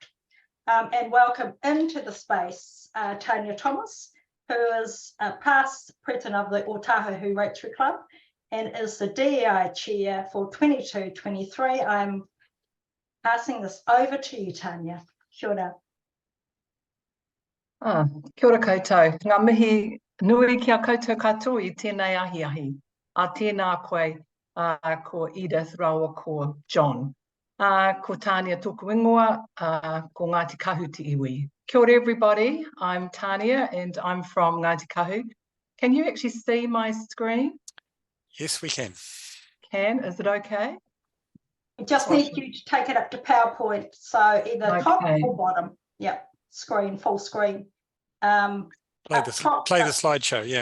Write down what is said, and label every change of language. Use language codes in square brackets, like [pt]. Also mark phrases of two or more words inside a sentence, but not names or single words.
[en] And welcome into the space Tanya Thomas, who is past president of the Otahuhu Rotary Club and is the DEI chair for 22-23. I'm passing this over to you, Tanya. [mi] Kia ora. Kia ora koutou. Ngā mihi nui kia koutou katoa I tēnei ahi. A tēnā koe ko Edith Raua ko John. Ko Tania tōku ingoa, ko Ngāti Kahu te iwi. Kia ora [en] everybody, I'm Tania and I'm from Ngāti Kahu. Can you actually see my screen? Yes, we can. Is it okay? We just need you to take it up to PowerPoint, so either top or bottom. Yeah, screen, full screen. Play the slideshow, yeah.